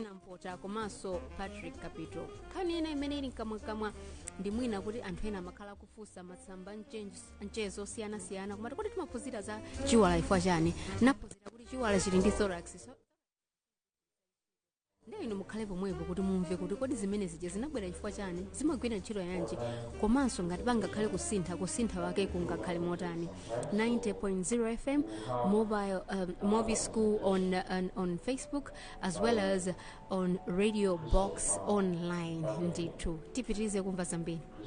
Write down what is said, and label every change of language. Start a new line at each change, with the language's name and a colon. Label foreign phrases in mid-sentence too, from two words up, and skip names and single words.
Nyanja: Nampota komanso Patrick Capito. Nkhani ina imene ili kamwakamwa ndi mwina kuti anthu ena amakhala kufunsa matsamba mchezo osiyanasiyana koma kuti timaphunzira za chiwala chifukwa chani, naphunzira kuti chiwala chili ndi thorax. Ndiye ino mukhale pomwepo kuti mumve kuti kodi zimene zije zinabwera chifukwa chani, zimagwira ntchito yanji, komanso ngati pangakhale kusintha wake kungakhale motani.
English: 90.0 FM mobile movie school on Facebook, as well as on radio box online.
Nyanja: Ndithu tipitirize kumva zambiri.